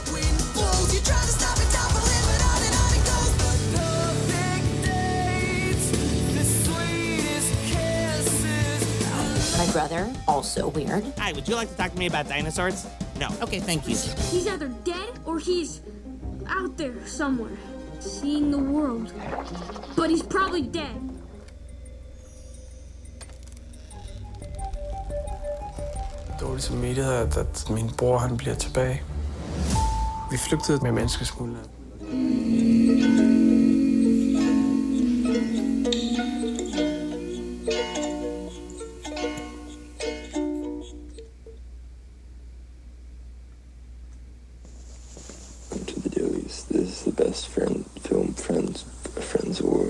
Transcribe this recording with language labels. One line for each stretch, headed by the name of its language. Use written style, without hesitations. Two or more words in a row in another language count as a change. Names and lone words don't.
English: My brother, also weird. Hi, would you like to talk to me about dinosaurs? No. Okay, thank you. He's either dead or he's out there somewhere, seeing the world. But he's probably dead.
Danish: Dårlig samvittighed, at min bror han bliver tilbage. Vi flygtede med menneskesmuglere.
English: To the Dillies. This is the best film Friends Award.